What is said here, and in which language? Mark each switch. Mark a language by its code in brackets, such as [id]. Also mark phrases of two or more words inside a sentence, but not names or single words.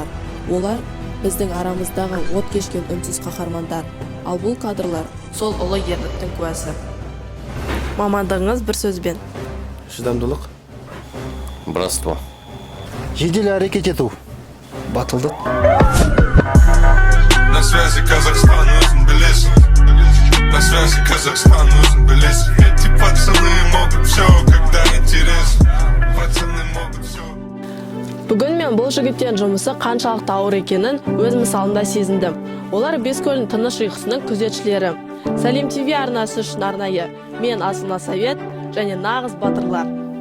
[kk] Олар біздің арамыздағы от кешкен үнсіз қаһармандар. Ал бұл кадрлар сол ұлы ерліктің куәсі. Мамандығыңыз бір сөзбен. Шыдамдылық. [ru] Братство. [kk] Жедел әрекет ету. Батылдық. [ru] На связи Казахстан, [kk] өзің білесің. [ru] На связи Казахстан, [kk] өзің білесің. [ru] Эти пацаны могут все, когда интересно. Пацаны могут все. [kk] Бүгін мен бұл жігіттердің жұмысы қаншалықты ауыр екенін өз мысалымда сезіндім. Олар Бескөлдің тыныш ұйқысының күзетшілері. Сәлем ТВ арнасы үшін арнайы. Мен Асылна Совет және нағыз батырлар.